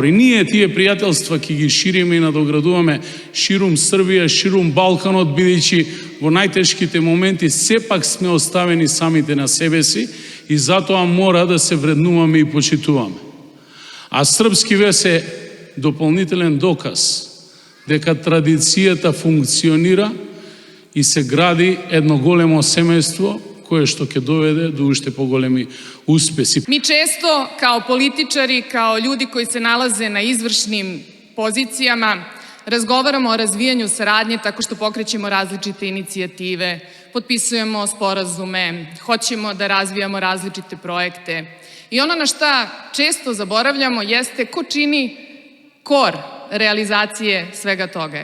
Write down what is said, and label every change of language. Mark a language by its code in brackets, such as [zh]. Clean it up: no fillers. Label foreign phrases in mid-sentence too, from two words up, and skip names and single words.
[mk] И ние тие пријателства ќе ги шириме и надоградуваме ширум Србија, ширум Балканот, бидејќи во најтешките моменти сепак сме оставени самите на себе си и затоа мора да се вреднуваме и почитуваме. А Српски вез е дополнителен доказ дека традицијата функционира и се гради едно големо семејство кое што ќе доведе до уште поголеми успеси. [sr] Mi često kao političari, kao ljudi koji se nalaze na izvršnim pozicijama, razgovaramo o razvijanju saradnje tako što pokrećemo različite inicijative, potpisujemo sporazume, hoćemo da razvijamo različite projekte. I ono na šta često zaboravljamo jeste ko čini kor realizacije svega toga.